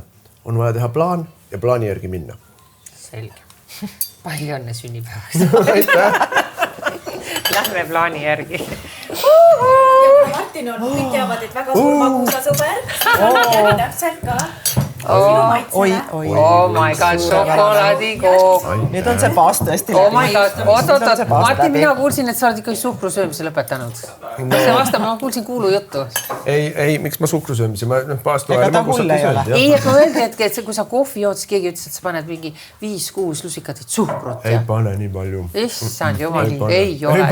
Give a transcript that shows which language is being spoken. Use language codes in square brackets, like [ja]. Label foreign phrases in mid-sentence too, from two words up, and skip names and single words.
[et] On vaja teha plaan ja plaani järgi minna. Selge. Palju õnne sünnipäevaks. Lähme plaani järgi. Martin on, kõik teavad, et väga suur magusasõber. See on täpselt ka. Oi. [en] Oh my god, [et] šokolaadikook. Nüüd on see paas tõesti [en] Oh my god, [et] oot. Martin, mina kuulsin, et sa oled ikka suhkrusöömise lõpetanud. See vastab, ma kuulsin kuulu juttu. Ei, miks ma suhkrusöömise? Ega ta hull ei ole. Ei, et ma öeldi, et kui sa kohvi jood, siis keegi ütles, et sa paned mingi 5-6 lusikat suhkrut. Ei pane nii palju. Issand jumal, ei ole.